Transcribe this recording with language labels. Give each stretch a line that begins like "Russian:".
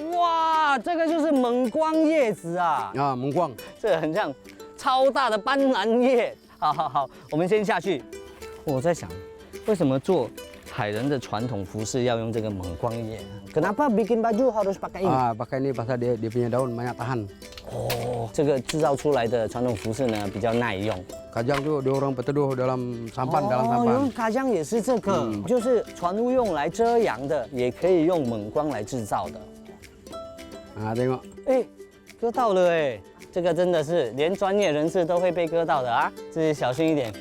Chinese: 哇，这个就是蒙光叶子啊，
Malay: Ah, mengkuang.
Chinese: 这个很像超大的斑斓叶。好好好，我们先下去。我在想，为什么做海人的传统服饰要用这个蒙光叶 ？
Malay: Kenapa bikin baju harus pakai ini？ Ah, pakai ini pasal dia punya daun banyak tahan.
Chinese: 哦，这个制造出来的传统服饰呢比较耐用。
Malay: Kajang tuh diorang berteduh dalam sampan, dalam sampan.
Chinese: 用卡江也是这个，就是船屋用来遮阳的，也可以用蒙光来制造的。
Malay: Ah, tengok.
Chinese: 哎，割到了哎，这个真的是连专业人士都会被割到的啊，自己小心一点。